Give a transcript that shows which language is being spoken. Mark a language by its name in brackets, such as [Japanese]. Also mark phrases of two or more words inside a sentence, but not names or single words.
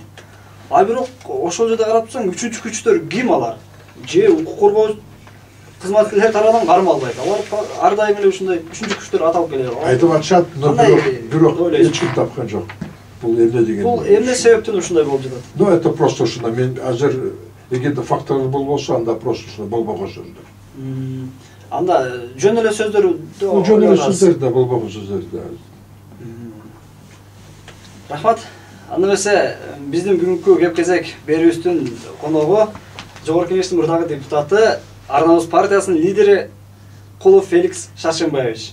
[Kyrgyz] А бирок ошол жерде карап турсаң, үчүнчү күчтөр ким алар? Же укук коргоо кызматкерлер тарабынан кармалбайт. Алар ар дайым эле ушундай үчүнчү күчтөр аталып келет. Айтып атышат, бирок эч ким тапкан жок. Бул эмне деген? Бул эмне себептен ушундай болуп жатат? [Russian] Ну, это просто ушундай. [Kyrgyz] Мен азыр эгерде факторлор болбосо, анда просто ушундай болбогон сөздөр. Анда жөн эле сөздөр да. Жөн эле сөздөр да, болбогон сөздөр да. Рахмат. Анда эмесе биздин бүгүнкү кеп-кезек берүүбүздүн коногу Жогорку Кеңештин мурдагы депутаты, Арнабыз партиясынын лидери Кулов Феликс Шаршенбаевич.